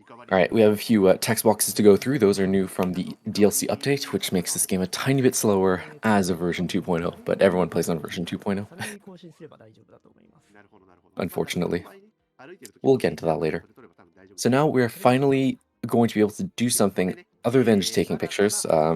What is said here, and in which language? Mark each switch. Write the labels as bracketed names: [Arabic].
[English] Alright, we have a few text boxes to go through. Those are new from the DLC update, which makes this game a tiny bit slower as a version 2.0, but everyone plays on version 2.0, [Japanese] さらに更新すれば大丈夫だと思います。 [English] unfortunately. We'll get into that later. So now we're finally going to be able to do something other than just taking pictures.